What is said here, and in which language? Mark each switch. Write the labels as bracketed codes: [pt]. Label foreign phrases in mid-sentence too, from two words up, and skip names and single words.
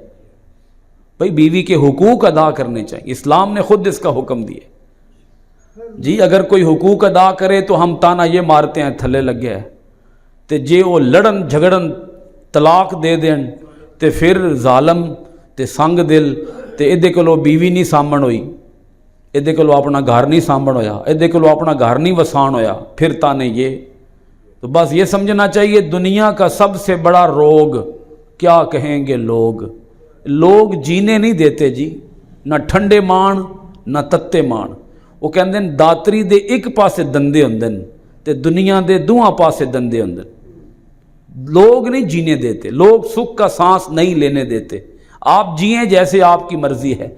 [ur] بھئی بیوی کے حقوق ادا کرنے چاہیے، اسلام نے خود اس کا حکم دیا۔ جی اگر کوئی حقوق ادا کرے تو ہم تانا یہ مارتے ہیں تھلے لگ گیا ہے، [pa] تے جے وہ لڑن جھگڑن طلاق دے دین تے پھر ظالم تے سنگ دل تے ادھے کولو بیوی نہیں سامن ہوئی، ادھے کولو اپنا گھر نہیں سامن ہویا، ادھے کولو اپنا گھر نہیں وسان ہویا، پھر تانے یہ۔ [ur] تو بس یہ سمجھنا چاہیے دنیا کا سب سے بڑا روگ کیا کہیں گے لوگ جینے نہیں دیتے جی، [pa] نہ ٹھنڈے مان نہ تتے مان۔ وہ کہندے ہیں داتری دے ایک پاسے دندے ہوندے تے دنیا دے دوہاں پاسے دندے ہوندے۔ [ur] لوگ نہیں جینے دیتے، لوگ سکھ کا سانس نہیں لینے دیتے۔ آپ جئیں جیسے آپ کی مرضی ہے،